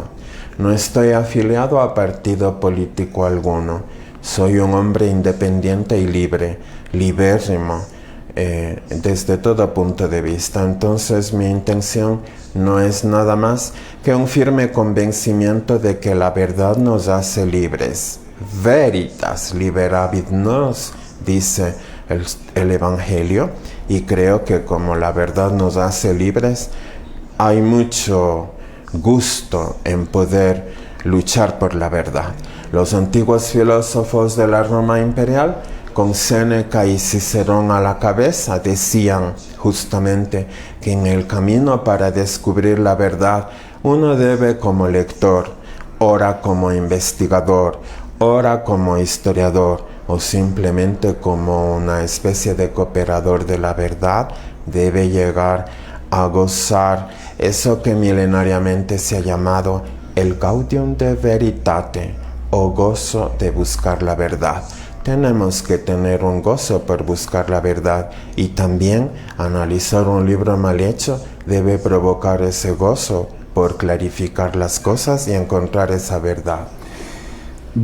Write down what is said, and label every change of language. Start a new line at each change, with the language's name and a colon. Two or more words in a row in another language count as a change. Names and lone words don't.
Spanish: No estoy afiliado a partido político alguno. Soy un hombre independiente y libre, libérrimo, desde todo punto de vista. Entonces mi intención no es nada más que un firme convencimiento de que la verdad nos hace libres.
Latin: Veritas liberavit nos,
Spanish: dice el Evangelio, y creo que como la verdad nos hace libres, hay mucho gusto en poder luchar por la verdad. Los antiguos filósofos de la Roma imperial, con Séneca y Cicerón a la cabeza, decían justamente que en el camino para descubrir la verdad uno debe como lector, ora como investigador, ora como historiador o simplemente como una especie de cooperador de la verdad, debe llegar a gozar eso que milenariamente se ha llamado el
Latin: gaudium de veritate
Spanish: o gozo de buscar la verdad. Tenemos que tener un gozo por buscar la verdad y también analizar un libro mal hecho debe provocar ese gozo por clarificar las cosas y encontrar esa verdad.